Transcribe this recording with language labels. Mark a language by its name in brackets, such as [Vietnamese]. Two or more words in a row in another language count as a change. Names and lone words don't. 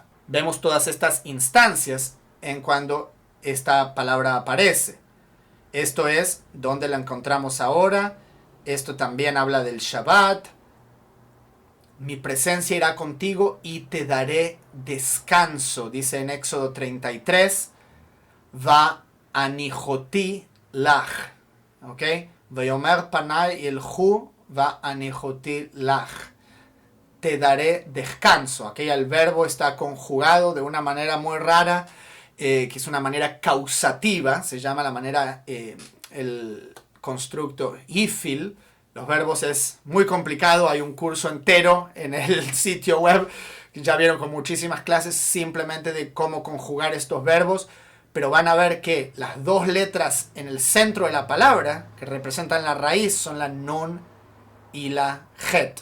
[Spanish] Vemos todas estas instancias en cuando esta palabra aparece. Esto es donde la encontramos ahora. Esto también habla del Shabbat. Mi presencia irá contigo y te daré descanso. Dice en Éxodo 33. [Hebrew] והנחתי לך. [Spanish] ¿Ok? [Hebrew] ויאמר פני ילכו והנחתי לך. [Spanish] Te daré descanso. Aquí el verbo está conjugado de una manera muy rara. Que es una manera causativa, se llama la manera, el constructo ifil. Los verbos es muy complicado, hay un curso entero en el sitio web, ya vieron con muchísimas clases simplemente de cómo conjugar estos verbos, pero van a ver que las dos letras en el centro de la palabra, que representan la raíz, son la nun y la het.